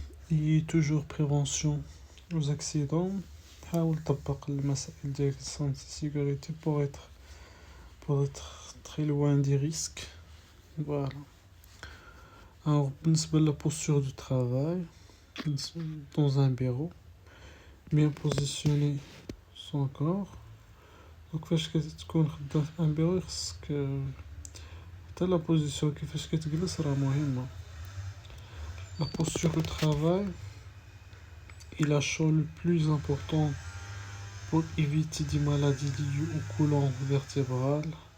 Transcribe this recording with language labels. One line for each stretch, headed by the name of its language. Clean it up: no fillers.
French: Et toujours prévention aux accidents.
Arabic: حاول تطبق المسائل ديال
French: sécurité pour être très loin des risques. Voilà. Alors,
Arabic: بالنسبة
French: la posture du travail dans un bureau, bien positionner son corps.
Arabic: Donc فاش كتكون خدام في
French: ان بيرو
Arabic: خصك حتى
French: لا بوزيسيون
Arabic: كيفاش كتجلس راه مهمه.
French: La posture du travail est la chose le plus importante pour éviter des maladies liées aux colonnes vertébrales.